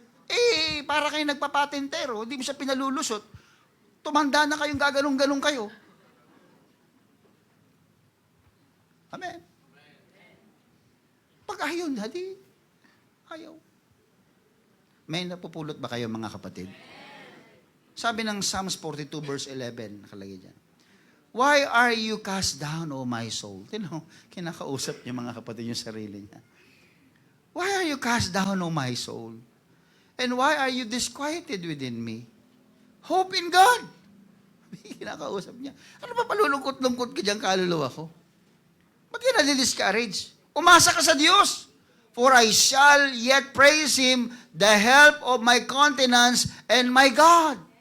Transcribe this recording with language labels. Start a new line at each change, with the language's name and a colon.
Filipino: Eh, para kayo nagpapatentero, hindi mo siya pinalulusot. Tumanda na kayong gaganong-ganong kayo. Amen. Pag ayaw na, di, ayaw. May napupulot ba kayo mga kapatid? Sabi ng Psalms 42 verse 11, nakalagay dyan.
English: Why are you cast down, O my soul?
Filipino: Kinakausap niya mga kapatid yung sarili niya.
English: Why are you cast down, O my soul? And why are you disquieted within me? Hope in God.
Filipino: Kinakausap niya. Ano ba palulungkot-lungkot ka dyan kaluluwa ko? Ba't ka na-discourage? Umasa ka sa Diyos.
English: For I shall yet praise Him, the help of my countenance and my God.